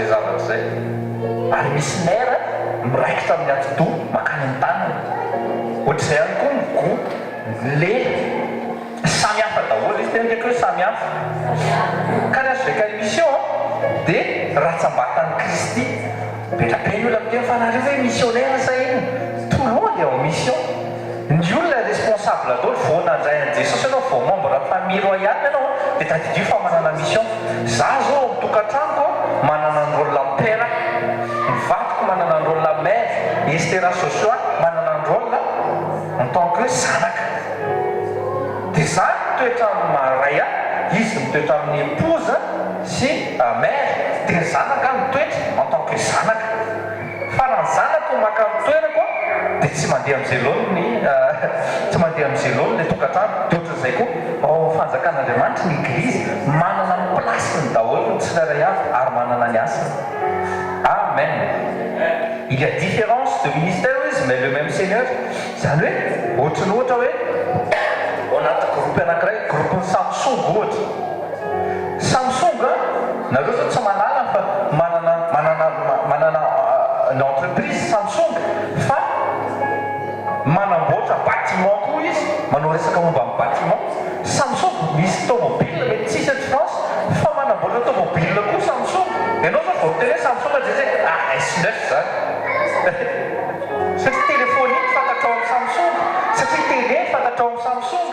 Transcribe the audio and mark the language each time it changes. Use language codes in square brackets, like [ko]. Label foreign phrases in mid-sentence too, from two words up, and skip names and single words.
[mg] zavatra zay ary misy nera miraikitra amin'ny ati-doha makany ny tanana ohatr'izay ihany koa ny go le samy hafa daholo izy tena tiako hoe samy hafa ka raha azo vaika émission dia ratsambatan'ny Kristy betrapeny olona amin'ny fa nareo hoe missionnaire sa iny [fr] tout le monde est en mission [mg] ny olona responsable daholo vao nandray an'i Jesosy ianao vao [fr] membre famille royale [mg] ianao dia tadidio fa manana mission za zao amin'ny tokantranoko manana ny [fr] rôle père [mg] ny vadiko manana ny [fr] rôle mère [mg] Estera Sosoa manana ny [fr] rôle en tant que [mg] zanaka dia za mitoetra amin'ny maray izy mitoetra amin'ny épouse sy mère dia ny zanaka mitoetra [fr] en tant que [mg] zanaka fa raha ny zanako maka mitoerako dia tsy mandeha amin'izay loany tsy mandeha amin'izay loany le tokantrano dia ohatr'izay koa ao fanjakan'Andriamanitra ny église manana ny place gasiny daholo ny tsirairay avy ary manana ny asiny. Amen. [fr] Il y a différence de ministère izy mais le même Seigneur. [mg] Zany hoe ohatrany ohatra hoe ao anaty groupe anankiray groupe Samsung ohatra. Samsung nareo zao tsy manala fa manana [fr] une entreprise [mg] Samsung fa manamboatra bâtiment koa izy, manao resaka momba amin'ny bâtiment. Samsung misy tomobile mety tsisy eto France fa manamboatra tomobile koa Samsung. Ianao zao vao teny hoe Samsung zay S9 zany. Satria téléphone fantatrao amin'ny Samsung, satria télé fantatrao amin'ny Samsung.